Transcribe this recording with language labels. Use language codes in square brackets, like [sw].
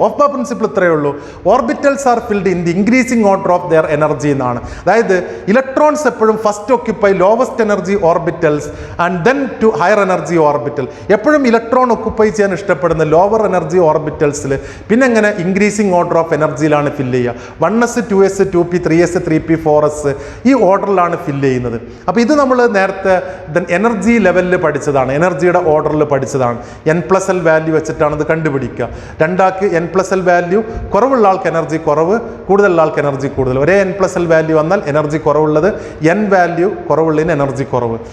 [en] Aufbau principle [ml] ഇത്രയേ ഉള്ളൂ. [en] Orbitals are filled in the increasing order of their energy എന്നാണ്. അതായത് electrons എപ്പോഴും first occupy lowest energy orbitals and then to higher energy orbital. [ml] എപ്പോഴും electron occupy ചെയ്യാൻ ഇഷ്ടപ്പെടുന്ന ലോവർ എനർജി ഓർബിറ്റൽസിൽ, പിന്നെ എങ്ങനെ ഇൻക്രീസിംഗ് ഓർഡർ ഓഫ് എനർജിയിലാണ് ഫില്ല് ചെയ്യുക. 1s 2s 2p 3s 3p 4s ഈ ഓർഡറിലാണ് ഫില്ല് ചെയ്യുന്നത്. അപ്പോൾ ഇത് നമ്മൾ നേരത്തെ എനർജി ലെവലിൽ പഠിച്ചതാണ്, എനർജിയുടെ ഓർഡറിൽ പഠിച്ചതാണ്. n+l വാല്യൂ വെച്ചിട്ടാണ് ഇത് കണ്ടുപിടിക്കുക. രണ്ടാൾക്ക് n+l വാല്യൂ കുറവുള്ള ആൾക്ക് എനർജി കുറവ്, കൂടുതലുള്ള ആൾക്ക് എനർജി കൂടുതൽ. ഒരേ n+l വാല്യൂ വന്നാൽ എനർജി കുറവുള്ളത്, n വാല്യൂ കുറവുള്ളതിന് എനർജി കുറവ്.